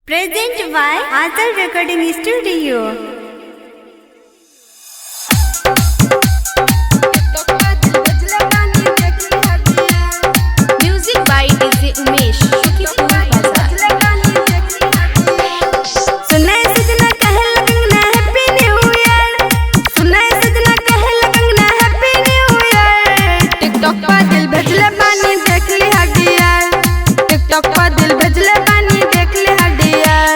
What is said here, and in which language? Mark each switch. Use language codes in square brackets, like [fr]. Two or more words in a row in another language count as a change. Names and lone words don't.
[en] Present by Achal Recording Studio. Music by DJ Umesh, Shukipur Bazaar. [bho] सुनाए सजना कहे लगना [en] Happy New Year, [bho] सुनाए सजना कहे लगना [en] Happy New Year. [bho] टिकटॉक पर दिल भेजले बानी देख ली हडियार, टिकटॉक पर दिल भेजले बानी देख ली हडियार।